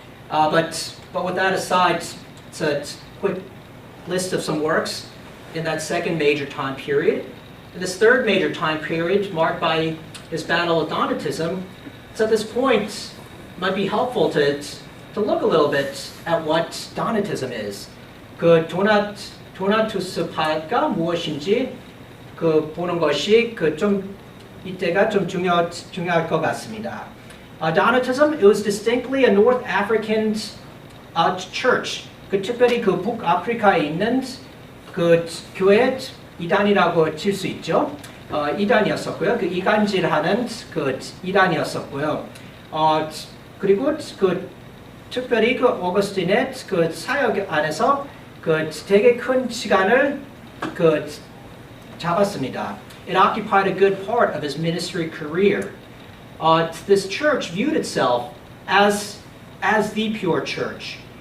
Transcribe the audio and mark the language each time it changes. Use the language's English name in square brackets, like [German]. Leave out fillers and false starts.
[English] But with that aside, it's a quick list of some works in that second major time period. In this third major time period, marked by his battle with Donatism, so at this point, it might be helpful to look a little bit at what Donatism is. [Korean] 그 도나투스파가 무엇인지 그 보는 것이 이때가 좀 중요할 것 같습니다. [English] Donatism, it was distinctly a North African church. [Korean] 그 특별히 그 북아프리카에 있는 그 교회 이단이라고 칠 수 있죠. 이단이었었고요. 그 이간질하는 그 이단이었었고요. 그리고 그 특별히 그 어거스틴의 그 사역 안에서 그 되게 큰 시간을 그 잡았습니다. [English] It occupied a good part of his ministry career. This church viewed itself as the pure church.